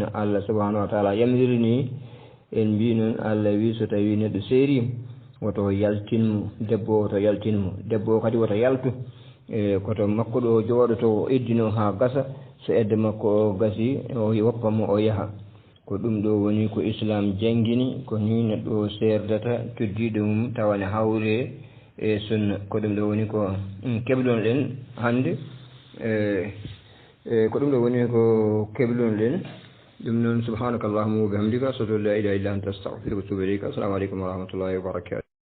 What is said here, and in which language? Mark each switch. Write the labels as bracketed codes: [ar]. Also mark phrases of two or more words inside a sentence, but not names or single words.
[ar] الله سبحانه وتعالى [ff] yamiri ni en mbi noon Allah wi so tawi neɗɗo seeri woto yaltinmo debbo woto yaltinmo debbo o kadi woto yaltu e koto makko ɗo jooɗoto o eddino ha gasa so edde makko o gasi o woppamo o yaha ko ɗum ɗo woni ko islam jangini ko ni neɗɗo serdata toddiɗo mum tawane hawre e sunna ko ɗum ɗo woni ko keblon ɗen hande ko ɗum ɗo woni ko keblon ɗen ɗum noon [ar] سبحانك اللهم وبحمدك أشهد أن لا إله إلا أنت أستغفرك وأتوب إليك السلام عليكم ورحمة الله وبركاته